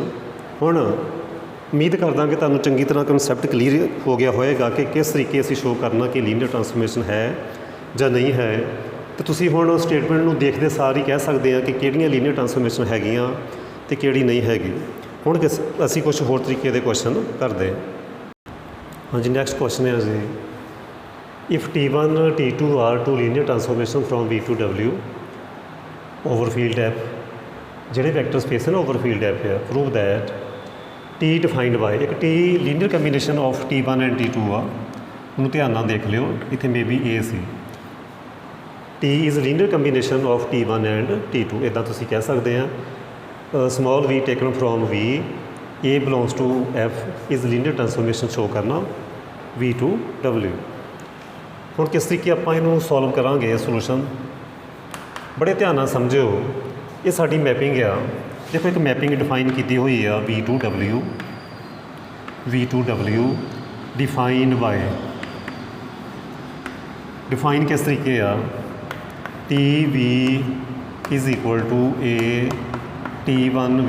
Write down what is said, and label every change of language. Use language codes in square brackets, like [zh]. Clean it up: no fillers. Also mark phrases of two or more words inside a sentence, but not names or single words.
[pa] ਹੁਣ ਉਮੀਦ ਕਰਦਾ ਕਿ ਤੁਹਾਨੂੰ ਚੰਗੀ ਤਰ੍ਹਾਂ [en] concept clear [pa] ਹੋ ਗਿਆ ਹੋਏਗਾ ਕਿ ਕਿਸ ਤਰੀਕੇ ਅਸੀਂ ਸ਼ੋਅ ਕਰਨਾ ਕਿ [en] linear transformation [pa] ਹੈ ਜਾਂ ਨਹੀਂ ਹੈ। ਅਤੇ ਤੁਸੀਂ ਹੁਣ ਸਟੇਟਮੈਂਟ ਨੂੰ ਦੇਖਦੇ ਸਾਰ ਹੀ ਕਹਿ ਸਕਦੇ ਆ ਕਿ ਕਿਹੜੀਆਂ [en] linear transformation [pa] ਹੈਗੀਆਂ ਅਤੇ ਕਿਹੜੀ ਨਹੀਂ ਹੈਗੀ। ਹੁਣ ਅਸੀਂ ਕੁਛ ਹੋਰ ਤਰੀਕੇ ਦੇ ਕੁਐਸਚਨ ਕਰਦੇ ਹਾਂ। ਹਾਂਜੀ, [en] next question [pa] ਹੈ ਜੀ, [en] if T1 T2 are two linear transformation from V to W over field F, ਜਿਹੜੇ vector space [pa] ਹੈ ਨਾ [en] over field F ਹੈ, prove that T defined by, ਇੱਕ T linear combination of T1 and T2 ਆ। [pa] ਉਹਨੂੰ ਧਿਆਨ ਨਾਲ ਦੇਖ ਲਿਓ, ਇੱਥੇ [en] may be [pa] A ਸੀ। [en] T is linear combination of T1 and T2, [pa] ਇੱਦਾਂ ਤੁਸੀਂ ਕਹਿ ਸਕਦੇ ਆ। [en] small v taken from V A belongs to F is linear transformation ਸ਼ੋ ਕਰਨਾ V to W। [pa] ਹੁਣ ਕਿਸ ਤਰੀਕੇ ਆਪਾਂ ਇਹਨੂੰ ਸੋਲਵ ਕਰਾਂਗੇ ਸੋਲੂਸ਼ਨ, ਬੜੇ ਧਿਆਨ ਨਾਲ ਸਮਝਿਓ। ਇਹ ਸਾਡੀ ਮੈਪਿੰਗ ਆ, ਦੇਖੋ ਇੱਕ ਮੈਪਿੰਗ ਡਿਫਾਈਨ ਕੀਤੀ ਹੋਈ ਆ [en] V to W define by, [pa] ਡਿਫਾਈਨ ਕਿਸ ਤਰੀਕੇ ਆ [en] TV is equal to A T1V.